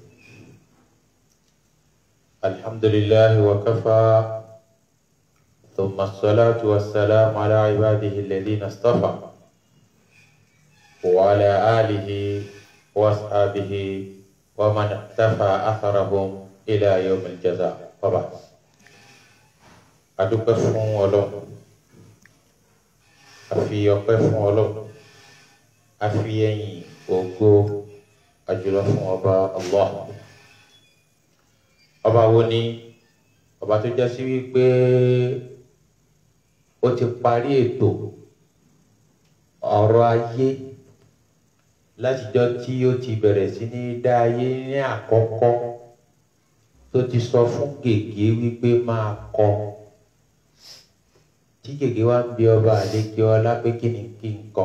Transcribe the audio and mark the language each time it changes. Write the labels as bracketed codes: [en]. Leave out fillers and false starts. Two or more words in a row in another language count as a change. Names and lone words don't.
[ar] الحمد لله وكفى، ثم الصلاة والسلام على عباده الذين اصطفى وعلى آله وأصحابه ومن اقتفى أثرهم إلى يوم الجزاء. وبعد. [yo] adúpẹ́ fún Ọlọ́run, a fi ọpẹ́ fún Ọlọ́run, a fi ẹ̀yìn ògo àjùlọ fún ọba Allah. Ọba wo ni? Ọba tó já sí wípé ó ti parí ètò ọ̀rọ̀ ayé látijọ́ tí ó ti bẹ̀rẹ̀ sí ní dá ayé ní àkọ́kọ́, tó ti sọ fún gègé wípé máa kọ, tí gègé wá ń bi ọba àlejò ọlá pé kí ni kí n kọ.